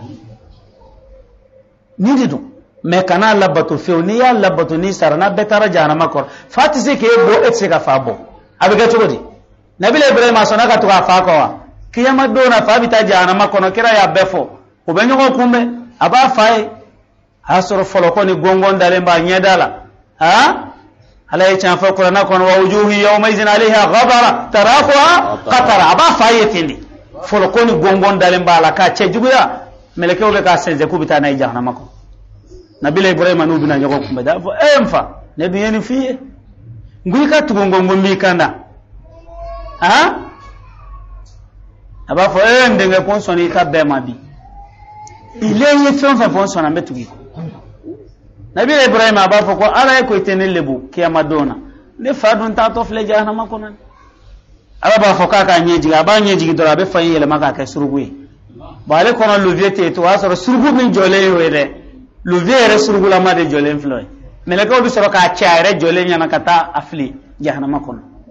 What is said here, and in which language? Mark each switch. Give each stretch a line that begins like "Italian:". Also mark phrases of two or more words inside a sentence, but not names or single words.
Bambara: ni de don mais kana labato fewu n'i y'a labato n'i sara n'a bɛɛ taara jahanama kɔrɔ fa tɛ se k'e bɔ e tɛ se ka fa bɔ a bɛ kɛ cogo di nabila ibrahima sɔnna ka to k'a fa kɔ wa kiyama don na fa bɛ taa jahanama kɔnɔ kira y'a bɛɛ fɔ o bɛ ɲɔgɔn kunbɛn a b'a fa ye a y'a sɔrɔ fɔlɔ kɔni gɔngɔn dalen b'a ɲɛda la ala ye tiɲɛ fɔ kuranɛ kɔnɔ
Arabic: ووجوه يومئذ عليها غبرة ترهقها قترة
Bambara: a b'a fa ye ten de fɔlɔ kɔni gɔngɔn dalen b'a la k'a cɛ juguya mɛlɛkɛw bɛ k'a sɛnsɛn k'u bɛ taa n'a ye jahanama kɔnɔ nabila ibrahima n'u bɛna ɲɔgɔn kunbɛn a fɔ n fa ne dun ye nin f'i ye n ko i ka tugu ngɔngɔn b'i kan da a b'a fɔ n denkɛ ko n sɔnna i ka bɛɛ ma bi ile ye fɛn fɛn fɔ n sɔnna n bɛ tugu i kɔ nabila ibrahima a b'a fɔ ko ala ye ko i tɛ ne lebu kiyama don na ne fa dun taatɔ filɛ jahanama kɔnɔ ala b'a fɔ k'a k'a ɲɛ jigin a b'a ɲɛ jigin dɔrɔn a bɛ fa in yɛlɛma k'a kɛ suruku ye bon ale kɔnɔ levier tɛ yen to o y'a sɔrɔ suruku min jɔlen y'o ye dɛ levier yɛrɛ surukulama de jɔlen filɛ ye mɛlɛkɛw bɛ sɔrɔ k'a cɛ a yɛrɛ jɔlen ɲɛna ka taa a fili jahanama kɔnɔ